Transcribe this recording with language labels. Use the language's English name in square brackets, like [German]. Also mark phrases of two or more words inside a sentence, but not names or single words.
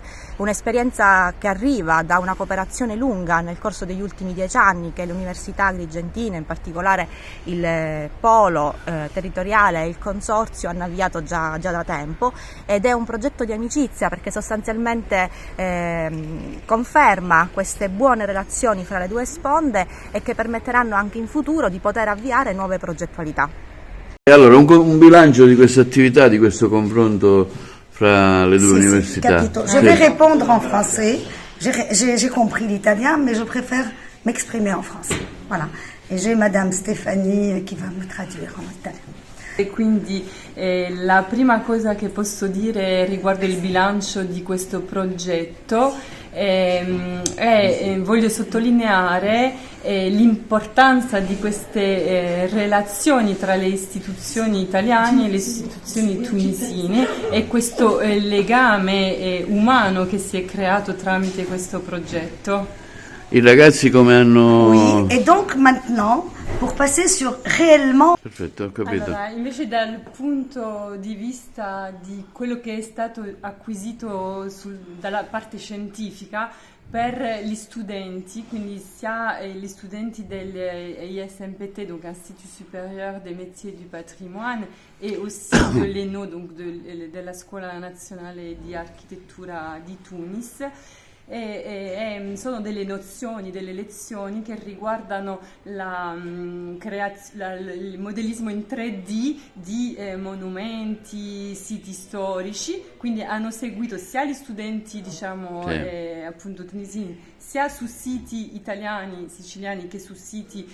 [Italian] Un'esperienza che arriva da una cooperazione lunga nel corso degli ultimi 10 anni che l'Università Agrigentine, in particolare il Polo territoriale e il Consorzio, hanno avviato già da tempo, ed è un progetto di amicizia perché sostanzialmente conferma queste buone relazioni fra le due sponde e che permetteranno anche in futuro di poter avviare nuove progettualità. E allora un bilancio di questa attività, di questo confronto fra le due università. [French] Je vais répondre en français. J'ai compris l'italien, mais je préfère m'exprimer en français. Voilà. Et j'ai Madame Stéphanie qui va me traduire en italien. [Italian] E quindi la prima cosa che posso dire riguardo il bilancio di questo progetto voglio sottolineare l'importanza di queste relazioni tra le istituzioni italiane e le istituzioni tunisine e questo legame umano che si è creato tramite questo progetto. I ragazzi come hanno... [French] Oui, et donc maintenant, pour passer sur réellement... [Italian] Perfetto, ho capito. Allora, invece dal punto di vista di quello che è stato acquisito dalla parte scientifica per gli studenti, quindi sia gli studenti dell'ISMPT, [French] donc Institut Supérieur des Métiers du Patrimoine, e aussi de l'ENO, donc [Italian] della Scuola Nazionale di Architettura di Tunis. Sono delle nozioni, delle lezioni che riguardano il modellismo in 3D di monumenti, siti storici, quindi hanno seguito sia gli studenti appunto tunisini, sia su siti italiani, siciliani che su siti